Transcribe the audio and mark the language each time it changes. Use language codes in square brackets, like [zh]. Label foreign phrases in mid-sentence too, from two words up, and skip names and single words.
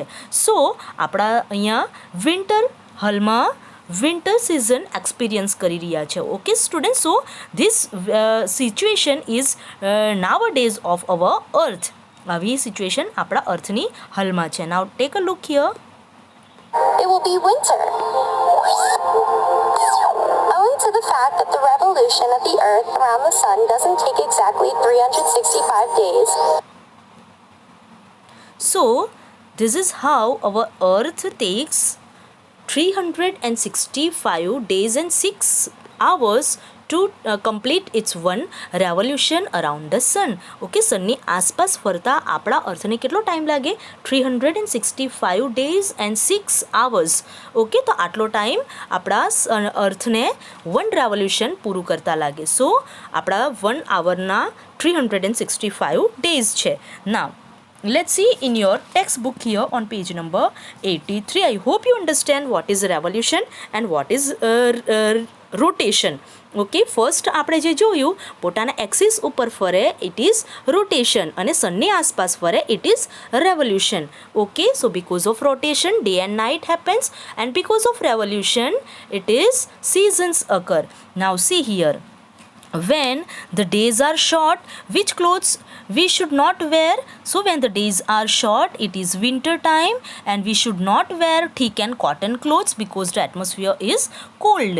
[gu] સો આપણા અહીંયા વિન્ટર, હાલમાં [en] winter season experience [gu] કરી રહ્યા છે. [en] OK student, so this situation is nowadays of our earth. [gu] આવી સિચ્યુએશન આપણા અર્થની હાલમાં છે. [en] now take a look here. It will be winter. Owing to the fact that the revolution of the Earth around the Sun doesn't take exactly 365 days. So This is how our earth takes 365 days and 6 hours to complete its one revolution around the sun. [gu] ઓકે, સનની આસપાસ ફરતા આપણા અર્થને કેટલો ટાઈમ લાગે? [en] 365 days and 6 hours. [gu] ઓકે, તો આટલો ટાઈમ આપણા અર્થને [en] one revolution [gu] પૂરું કરતા લાગે. સો આપણા 1 hourના 365 days છે. [en] નાવ let's see in your textbook here on page number 83. I hope you understand what is revolution and what is rotation. [gu] ઓકે, ફર્સ્ટ આપણે જે જોયું પોતાના એક્સિસ ઉપર ફરે [en] it is rotation [gu] અને સનની આસપાસ ફરે [en] it is revolution. OK, so because of rotation day and night happens and because of revolution it is seasons occur. Now see here, when the days are short, which clothes we should not wear? So when the days are short, it is winter time and we should not wear thick and cotton clothes because the atmosphere is cold.